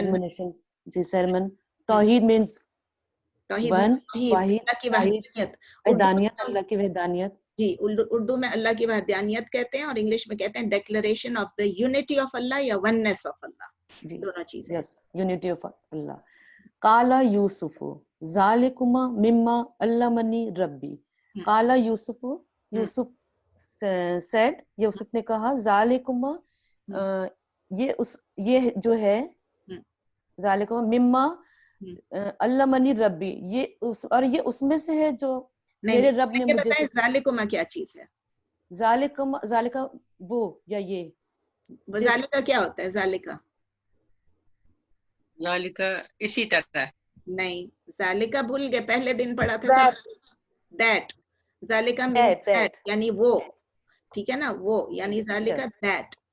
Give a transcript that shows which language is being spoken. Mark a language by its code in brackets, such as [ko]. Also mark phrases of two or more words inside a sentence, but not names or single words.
[ur] admonition, जी sermon। तौहीद मीन्स तौहीद, वाहिद, اللہ کی وحدانیت, وحدانیت، اللہ کی وحدانیت. جی، اردو میں اللہ کی وحدانیت کہتے ہیں، اور انگلش میں کہتے ہیں, और इंग्लिश में कहते हैं [en] declaration of the unity of Allah [ur] یا [en] oneness of Allah, [ur] دونوں چیزیں. [en] yes, unity of Allah. [ar] قال يوسف ذلكما مما علمني ربي. قال يوسف, [en] Yusuf said, [ur] یوسف نے کہا, ज़ालिकुमा یہ جو ہے, [ar] ذلكما مما علمني ربي, [ur] یہ اور یہ اس میں سے ہے جو میرے رب نے مجھے. ज़ालिकुमा کیا چیز ہے? ज़ालिकुमा, ज़ालिका وہ یا یہ, वो ज़ालिका کیا ہوتا ہے? ज़ालिका ज़ालिका اسی طرح نہیں، ذالکا بھول گئے، پہلے دن پڑھا تھا. दैट, ज़ालिका [en] means that, [ur] یعنی وہ، ٹھیک ہے نا، وہ یعنی ज़ालिका दैट।